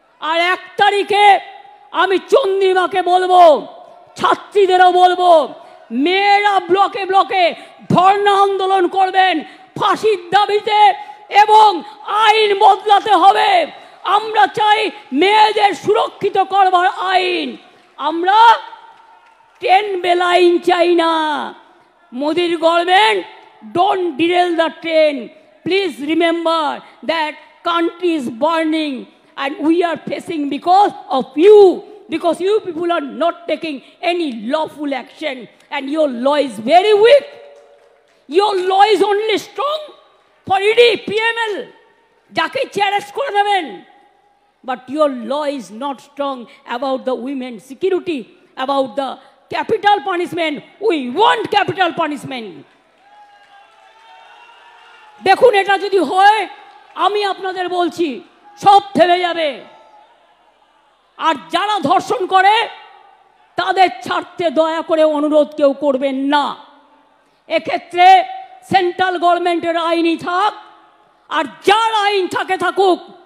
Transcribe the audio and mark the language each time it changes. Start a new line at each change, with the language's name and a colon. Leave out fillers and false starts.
Bangla: আর 1 তারিখে আমি চন্দ্রিমাকে বলবো, ছাত্রীদেরও বলবো, মেয়েরা ব্লকে ব্লকে ধর্ণা আন্দোলন করবেন ফাঁসির দাবিতে, এবং আইন বদলাতে হবে। আমরা চাই মেয়েদের সুরক্ষিত করবার আইন। আমরা ট্রেন বেলাইন চাই না।
English: মোদির government, don't derail the train. Please remember that country is burning and we are facing because of you, because you people are not taking any lawful action and your law is very weak. Your law is only strong for ED, PML, jake arrest kore deben, but your law is not strong about the women's security, about the capital punishment. We want capital punishment.
Bangla: দেখুন, এটা যদি হয়, আমি আপনাদের বলছি সব থেমে যাবে। আর যারা ধর্ষণ করে তাদের ছাড়তে দয়া করে অনুরোধ কেউ করবেন না। এক্ষেত্রে সেন্ট্রাল গভর্নমেন্টের আইনই থাক, আর যার আইন থাকে থাকুক।